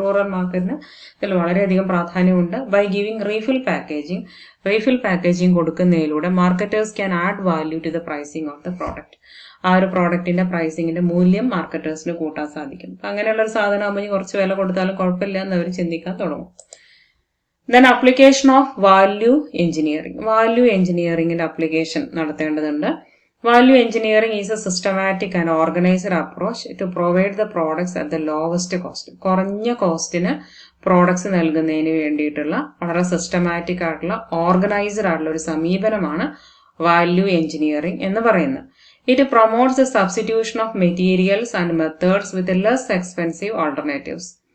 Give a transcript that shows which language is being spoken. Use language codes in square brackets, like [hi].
[ml] Rural മാർക്കറ്റിന് ഇതിൽ വളരെയധികം പ്രാധാന്യമുണ്ട്. [en] by giving refill packaging [ml] കൊടുക്കുന്നതിലൂടെ [en] Marketers can add value to the pricing of the product. [ml] ആ ഒരു പ്രോഡക്റ്റിന്റെ പ്രൈസിങ്ങിന്റെ മൂല്യം മാർക്കറ്റേഴ്സിന് കൂട്ടാൻ സാധിക്കും. അപ്പം അങ്ങനെയുള്ള ഒരു സാധനം ആകുമ്പോൾ കുറച്ച് വില കൊടുത്താലും കുഴപ്പമില്ല എന്ന് അവർ ചിന്തിക്കാൻ തുടങ്ങും. [en] Then application of value engineering. [ml] Value എഞ്ചിനീയറിംഗിന്റെ അപ്ലിക്കേഷൻ നടത്തേണ്ടതുണ്ട്. [en] Value engineering is a systematic and organized approach to provide the products at the lowest cost. [ml] കുറഞ്ഞ കോസ്റ്റിന് പ്രോഡക്ട്സ് നൽകുന്നതിന് വേണ്ടിയിട്ടുള്ള വളരെ സിസ്റ്റമാറ്റിക് ആയിട്ടുള്ള ഓർഗനൈസ്ഡ് ആയിട്ടുള്ള ഒരു സമീപനമാണ് വാല്യൂ എഞ്ചിനീയറിംഗ് എന്ന് പറയുന്നത്. [en] It promotes the substitution of materials and methods with less expensive alternatives.